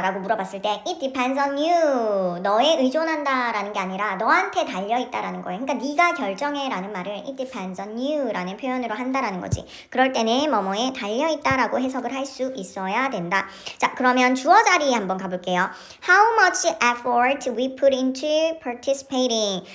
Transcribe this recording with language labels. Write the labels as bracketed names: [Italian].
[Korean] 라고 물어봤을 때 [English] It depends on you. [Korean] 너에 의존한다 라는 게 아니라 너한테 달려있다 라는 거예요. 그러니까 네가 결정해 라는 말을 [English] It depends on you [Korean] 라는 표현으로 한다라는 거지. 그럴 때는 뭐뭐에 달려있다 라고 해석을 할 수 있어야 된다. 자, 그러면 주어 자리에 한번 가볼게요. [English] How much effort we put into participating.